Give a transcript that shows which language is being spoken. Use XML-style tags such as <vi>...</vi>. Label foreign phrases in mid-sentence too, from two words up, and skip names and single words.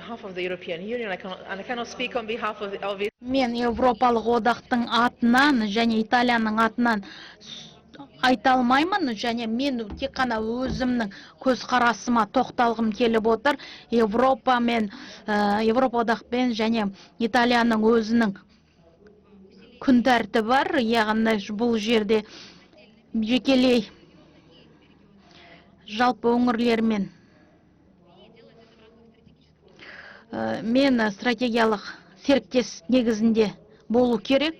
<en>behalf of the European Union, and I cannot speak on behalf of the</en> <kk>Мен Европалық одақтың атынан және Италияның атынан айта алмаймын, және мен тек қана өзімнің көзқарасыма тоқталғым келіп отыр. Европа одақпен және Италияның өзінің күн тәртібі бар, яғни бұл жерде жекелей жалпы өңірлермен мен стратегиялық серіктес негізінде болу керек.</kk>